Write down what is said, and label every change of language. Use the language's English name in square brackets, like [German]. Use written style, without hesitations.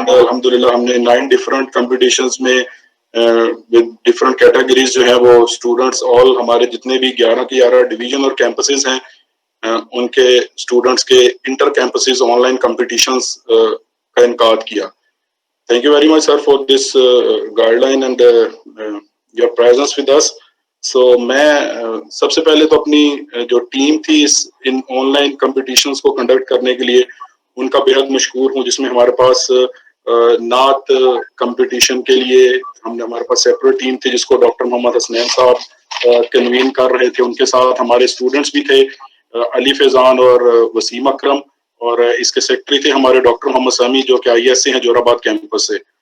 [Urdu] And الحمدللہ ہم نے 9 ڈفرینٹ کمپٹیشنز میں ڈفرینٹ کیٹیگریز جو ہیں وہ اسٹوڈنٹس آل ہمارے جتنے بھی 11 کے 11 ڈویژن اور کیمپسز ہیں ان کے اسٹوڈنٹس کے inter campuses on line competitions کا انعقاد کیا. [English] Thank you very much, sir, for this guideline and your presence with us. [Urdu] So, میں سب سے پہلے تو اپنی جو ٹیم تھی ان آن لائن کمپٹیشنز کو کنڈکٹ کرنے کے لیے ان کا بےحد مشکور ہوں, جس میں ہمارے پاس نعت کمپٹیشن کے لیے ہمارے پاس سیپریٹ ٹیم تھی جس کو ڈاکٹر محمد حسنین صاحب کنوین کر رہے تھے. ان کے ساتھ ہمارے اسٹوڈنٹس بھی تھے, علی فیضان اور وسیم اکرم, اور اس کے سیکرٹری تھے ہمارے ڈاکٹر محمد سامی جو کہ آئی ایس سے ہیں جوراباد کیمپس سے.